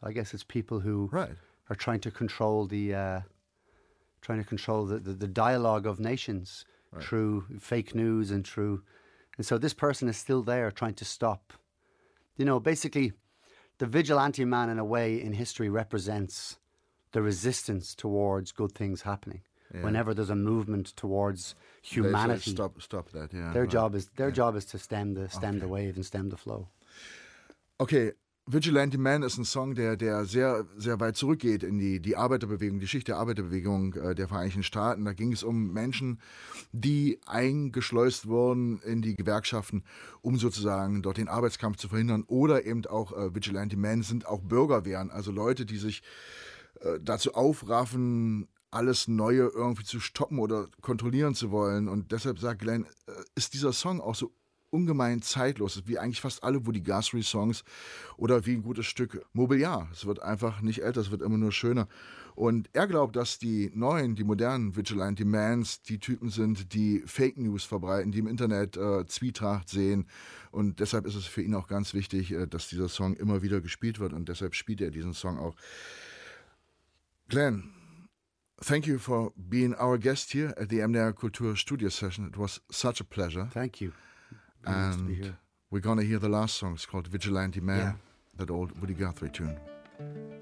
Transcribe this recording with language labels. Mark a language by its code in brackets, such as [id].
[en] I guess it's people who are trying to control the dialogue of nations through fake news and through. And so this person is still there trying to stop. You know, basically, the vigilante man, in a way, in history represents the resistance towards good things happening. Yeah. Whenever there's a movement towards humanity, stop that. Yeah, their job is to stem the wave and stem the flow. [de] Okay, Vigilante Man ist ein Song, der sehr sehr weit zurückgeht in die Arbeiterbewegung, die Geschichte der Arbeiterbewegung der Vereinigten Staaten. Da ging es um Menschen, die eingeschleust wurden in die Gewerkschaften, um sozusagen dort den Arbeitskampf zu verhindern. Oder eben auch Vigilante Man sind auch Bürgerwehren, also Leute, die sich dazu aufraffen, alles Neue irgendwie zu stoppen oder kontrollieren zu wollen. Und deshalb sagt Glenn, ist dieser Song auch so ungemein zeitlos, wie eigentlich fast alle Woody Guthrie-Songs oder wie ein gutes Stück Mobiliar. Es wird einfach nicht älter, es wird immer nur schöner. Und er glaubt, dass die neuen, die modernen Vigilante-Mans die Typen sind, die Fake News verbreiten, die im Internet Zwietracht sehen. Und deshalb ist es für ihn auch ganz wichtig, dass dieser Song immer wieder gespielt wird. Und deshalb spielt er diesen Song auch. [en] Glenn, thank you for being our guest here at the MDR Kultur Studio Session. It was such a pleasure. Thank you. And nice to be here. We're going to hear the last song. It's called Vigilante Man, yeah. That old Woody Guthrie tune.